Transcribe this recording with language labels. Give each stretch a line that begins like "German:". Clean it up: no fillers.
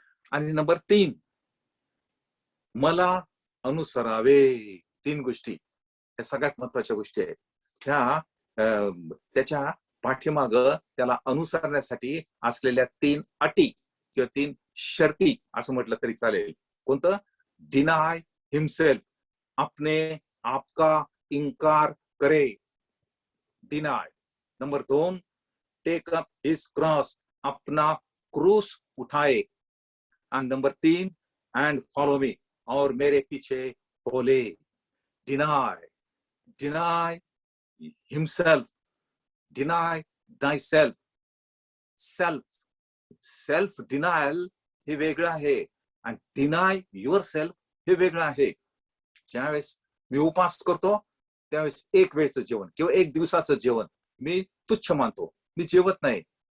Marathi: आणि नंबर 3, मला अनुसरावे. 3 गोष्टी या सगळ्यात महत्वाच्या गोष्टी आहेत. त्याच्या पाठीमाग त्याला अनुसरण्यासाठी असलेल्या 3 अटी किंवा 3 शर्ती असं म्हटलं तरी चालेल. कोणतं?
English: deny himself,
Hindi: अपने आप का इनकार करे. Deny.
English: number 2, take up his cross,
Hindi: अपना क्रूस उठाए.
English: and number 3, and follow me,
Hindi: और मेरे पीछे बोले.
English: Deny, deny himself, deny thyself.
Marathi: Self denial हे वेगळं आहे आणि
English: deny yourself
Marathi: हे वेगळं आहे. ज्यावेळेस मी उपास करतो त्यावेळेस एक वेळचं जेवण किंवा एक दिवसाचं जेवण मी तुच्छ मानतो. मी जेवत नाही.